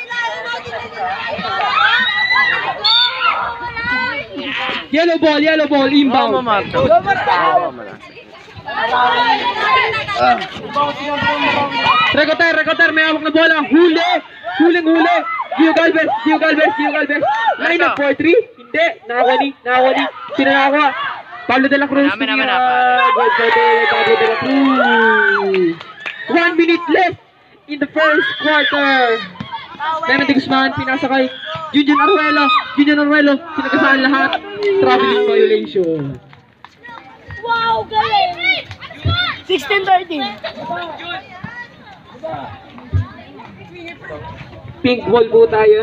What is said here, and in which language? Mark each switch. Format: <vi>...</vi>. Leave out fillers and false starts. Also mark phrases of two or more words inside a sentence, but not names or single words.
<en>Yellow ball, inbound.</en> <tl>Rekoter, may hawak na bola.</tl> <en>Huling. Gio Galvez. Line up 4-3.</en> <tl>Hindi, nakakuha ni. Sino nakakuha? Pablo de la Cruz. Pablo de la Cruz.</tl> <en>1 minute left in the first quarter.</en> <tl>Memendi Guzman, pinasakay. Junjun Arruelo. Sinagasaan lahat.</tl> <en>Traveling violation.</en> <tl>Wow, galing! 16-13.</tl> <en>Pink ball</en> <tl>po tayo.</tl>